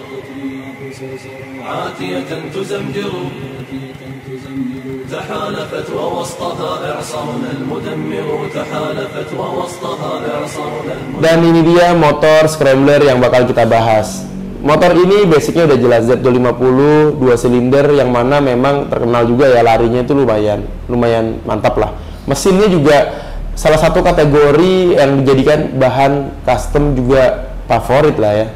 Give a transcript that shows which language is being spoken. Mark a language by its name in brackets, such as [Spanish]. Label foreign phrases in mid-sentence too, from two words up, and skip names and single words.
[Arabic] عاتية تزمجر تحالفت ووسطها إعصارنا المدمر تحالفت ووسطها إعصارنا المدمر. [Indonesian] Dan ini dia motor scrambler yang bakal kita bahas. Motor ini basicnya udah jelas, Z250 2 silinder, yang mana memang terkenal juga ya, larinya itu lumayan mantap lah. Mesinnya juga salah satu kategori yang dijadikan bahan custom juga favorit lah ya.